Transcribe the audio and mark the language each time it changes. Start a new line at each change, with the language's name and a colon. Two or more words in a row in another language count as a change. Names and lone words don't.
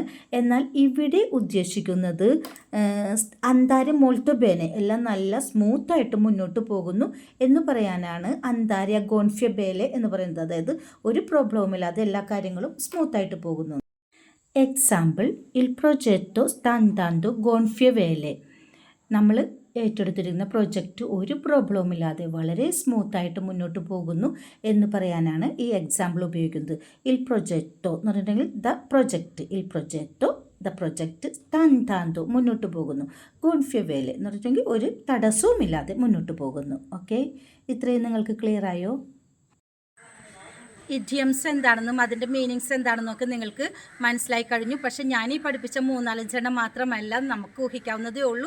Malayalam: എന്നാൽ ഇവിടെ ഉദ്ദേശിക്കുന്നത്
Italian: andare molto bene,
Malayalam: എല്ലാം നല്ല സ്മൂത്തായിട്ട് മുന്നോട്ട് പോകുന്നു എന്ന് പറയാനാണ്
Italian: andare gonfie vele
Malayalam: എന്ന് പറയുന്നത്. അതായത് ഒരു പ്രോബ്ലവുമില്ലാതെ എല്ലാ കാര്യങ്ങളും സ്മൂത്തായിട്ട് പോകുന്നു.
Italian: എക്സാമ്പിൾ, il progetto sta andando gonfie vele.
Malayalam: നമ്മൾ ഏറ്റെടുത്തിരിക്കുന്ന പ്രൊജക്റ്റ് ഒരു പ്രോബ്ലവുമില്ലാതെ വളരെ സ്മൂത്തായിട്ട് മുന്നോട്ട് പോകുന്നു എന്ന് പറയാനാണ് ഈ എക്സാമ്പിൾ ഉപയോഗിക്കുന്നത്.
Italian: il progetto
Malayalam: എന്ന് പറഞ്ഞിട്ടുണ്ടെങ്കിൽ
English: the project,
Italian: il progetto
English: the project
Italian: sta andando
Malayalam: മുന്നോട്ട് പോകുന്നു.
Italian: gonfie vele
Malayalam: എന്ന് പറഞ്ഞിട്ടുണ്ടെങ്കിൽ ഒരു തടസ്സവുമില്ലാതെ മുന്നോട്ട് പോകുന്നു. ഓക്കെ, ഇത്രയും നിങ്ങൾക്ക് ക്ലിയർ ആയോ? ഇഡിയംസ് എന്താണെന്നും അതിൻ്റെ മീനിങ്സ് എന്താണെന്നൊക്കെ നിങ്ങൾക്ക് മനസ്സിലായി കഴിഞ്ഞു. പക്ഷെ ഞാൻ ഈ പഠിപ്പിച്ച 3-4 മാത്രമല്ല, നമുക്ക് ഊഹിക്കാവുന്നതേ ഉള്ളൂ.